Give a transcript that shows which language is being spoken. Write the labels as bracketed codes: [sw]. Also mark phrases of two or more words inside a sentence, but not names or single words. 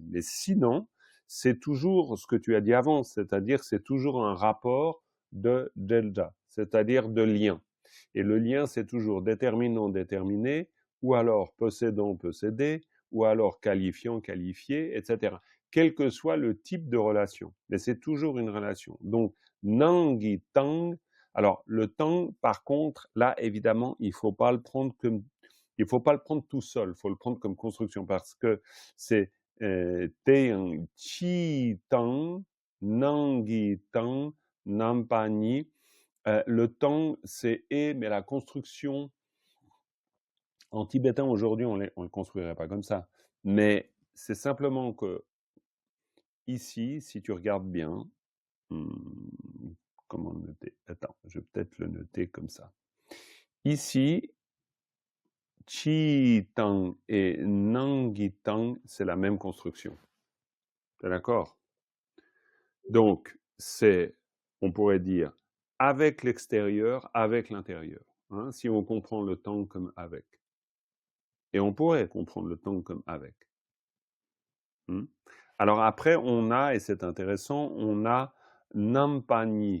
[fr] Mais sinon, c'est toujours ce que tu as dit avant, c'est-à-dire c'est toujours un rapport de delta, c'est-à-dire de lien. Et le lien, c'est toujours déterminant, déterminé, ou alors possédant, possédé, ou alors qualifiant, qualifié, etc. Quel que soit le type de relation. Mais c'est toujours une relation. Donc, [bo] ནང་གི་དང. [fr] Alors, le tang, par contre, là, évidemment, il faut pas le prendre tout seul. Il faut le prendre comme construction parce que c'est [bo] teang ཕྱི་དང་ ནང་གི་དང་ རྣམ་པ་ནི. [fr] Le tang, c'est et, mais la construction en tibétain aujourd'hui, on le construirait pas comme ça. Mais c'est simplement que ici, si tu regardes bien, comment le noter? Attends, je vais peut-être le noter comme ça. Ici, [bo] ཕྱི་དང et ནང་གི་དང, [fr] c'est la même construction. T'es d'accord? Donc, on pourrait dire, avec l'extérieur, avec l'intérieur. Hein, si on comprend le tang comme avec. Et on pourrait comprendre le tang comme avec. Alors après, on a, et c'est intéressant, on a nampani.